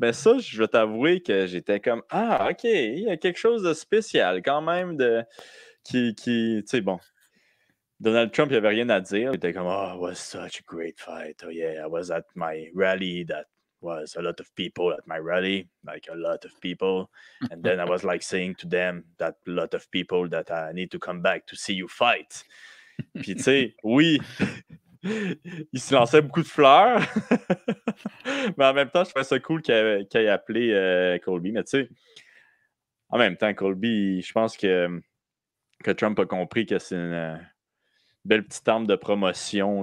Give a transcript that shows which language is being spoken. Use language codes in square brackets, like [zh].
[fr] Mais ça, je vais t'avouer que j'étais comme, ah, OK, il y a quelque chose de spécial quand même qui tu sais, bon. Donald Trump, il n'avait rien à dire. Il était comme, [en] oh, it was such a great fight. Oh, yeah, I was at my rally. That was a lot of people at my rally, like a lot of people. And then I was like saying to them, that lot of people, that I need to come back to see you fight. [fr] Puis, tu sais, oui, il se lançait beaucoup de fleurs. Mais en même temps, je trouvais ça cool qu'il ait appelé Colby. Mais tu sais, en même temps, Colby, je pense que Trump a compris que c'est une belle petite arme de promotion.